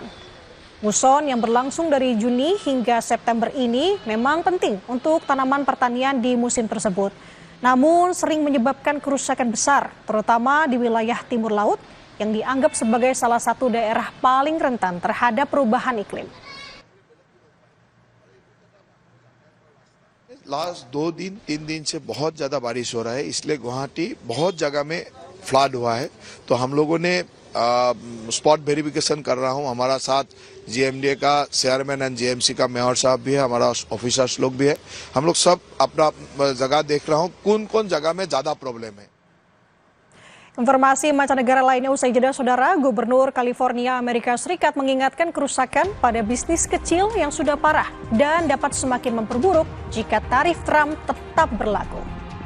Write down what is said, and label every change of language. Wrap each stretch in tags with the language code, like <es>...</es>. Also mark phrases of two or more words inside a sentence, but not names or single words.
<id>Muson yang berlangsung dari Juni hingga September ini memang penting untuk tanaman pertanian di musim tersebut. Namun sering menyebabkan kerusakan besar, terutama di wilayah timur laut yang dianggap sebagai salah satu daerah paling rentan terhadap perubahan iklim.</id> <hi>लास्ट 2 दिन 3 दिन से बहुत ज़्यादा बारिश हो रहा है, इसलिए गुवाहाटी बहुत जगह में फ्लड हुआ है। तो हम लोगों ने</hi> <en>spot verification</en> <hi>कर रहा हूं, हमारा साथ जीएमडीए का</hi> <en>chairman and</en> <hi>जीएमसी का मेयर साहब भी है, हमारा ऑफिसर्स लोग भी है। हम लोग सब अपना जगह देख रहा हूं कौन कौन जगह में ज़्यादा प्रॉब्लम है।</hi> <id>Informasi mancanegara lainnya usai jeda, saudara. Gubernur California, Amerika Serikat mengingatkan kerusakan pada bisnis kecil yang sudah parah dan dapat semakin memperburuk jika tarif Trump tetap berlaku.</id>